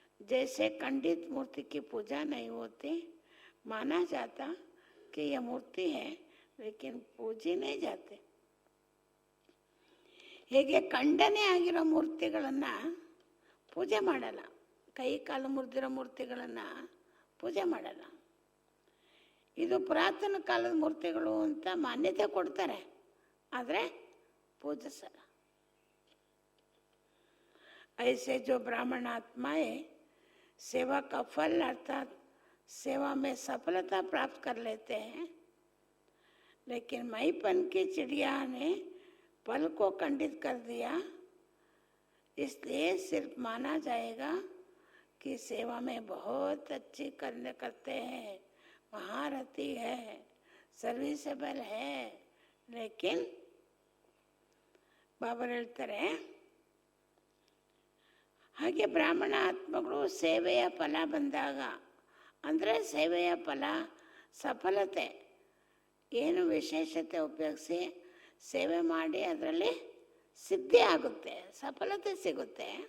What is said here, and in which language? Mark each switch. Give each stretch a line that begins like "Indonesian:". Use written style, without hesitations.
Hindi: जैसे खंडित मूर्ति की पूजा नहीं होती, माना जाता कि यह मूर्ति है लेकिन पूजी नहीं जाते.
Kannada: ಹೇಗೆ ಖಂಡನೆ ಆಗಿರೋ ಮೂರ್ತಿಗಳನ್ನು ಪೂಜೆ ಮಾಡಲ್ಲ, ಕೈ ಕಾಲು ಮುರಿದಿರೋ ಮೂರ್ತಿಗಳನ್ನು ಪೂಜೆ ಮಾಡಲ್ಲ. ಇದು ಪುರಾತನ ಕಾಲದ ಮೂರ್ತಿಗಳು ಅಂತ ಮಾನ್ಯತೆ ಕೊಡ್ತಾರೆ, ಆದರೆ ಪೂಜಿಸಲ್ಲ.
Hindi: ऐसे जो ब्राह्मण आत्माएं सेवा का फल अर्थात सेवा में सफलता प्राप्त कर लेते हैं, लेकिन मैपन की चिड़िया ने फल को खंडित कर दिया, इसलिए सिर्फ माना जाएगा कि सेवा में बहुत अच्छी करते हैं, महारथी है, सर्विसेबल है. लेकिन बाबा
Kannada: ಹೇಳ್ತಾರೆ, ಹಾಗೆ ಬ್ರಾಹ್ಮಣ ಆತ್ಮಗಳು ಸೇವೆಯ ಫಲ ಬಂದಾಗ, ಅಂದರೆ ಸೇವೆಯ ಫಲ ಸಫಲತೆ ಏನು ವಿಶೇಷತೆ ಉಪಯೋಗಿಸಿ ಸೇವೆ ಮಾಡಿ ಅದರಲ್ಲಿ ಸಿದ್ಧಿ ಆಗುತ್ತೆ, ಸಫಲತೆ ಸಿಗುತ್ತೆ.